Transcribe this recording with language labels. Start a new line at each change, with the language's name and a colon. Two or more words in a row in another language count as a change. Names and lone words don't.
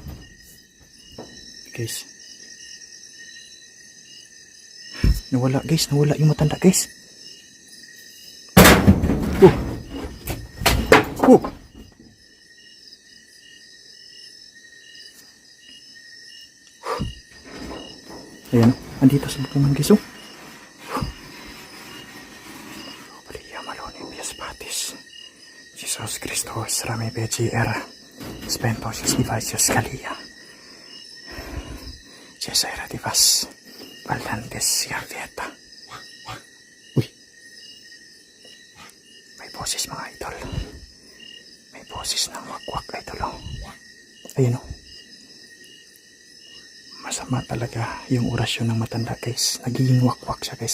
Filipino: Guys. Nawala, guys. Nawala yung matanda, guys. Oh! Ayan, andito sa bukong giso. Maria Maloni Pias Patis. Jesus Christos, Rami BGR. Spento Sus Divisius Kalia. Cesare Divas. Valantes Siarvieta. Uy. May boses mga idol. May boses ng wakwak idol. Ayan o. Masama talaga yung orasyon ng matanda guys. Nagiging wakwak siya guys.